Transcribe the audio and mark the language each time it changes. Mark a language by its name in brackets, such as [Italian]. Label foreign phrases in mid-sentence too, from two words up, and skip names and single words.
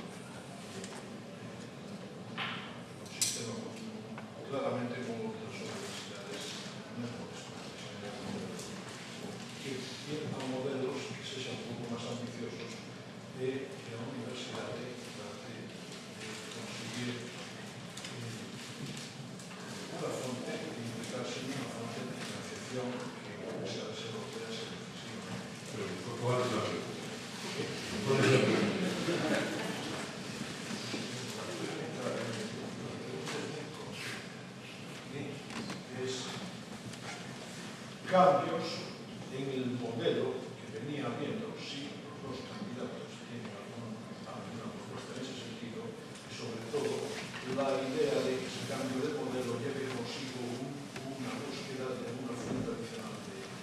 [Galician] un sistema claramente como outras universidades non pode que ir a modelos que sexan un pouco máis ambiciosos e que a universidade trate de conseguir unha fonte de implicarse nunha fonte de financiación que a universidade europea se necesita. [Spanish] ¿Cuál es la pregunta? ¿Cuál es la pregunta? Cambios en el modelo que venía habiendo, sí, los dos candidatos tienen alguna propuesta en ese sentido, y sobre todo la idea de que ese cambio de modelo lleve consigo una búsqueda de una fuente adicional de...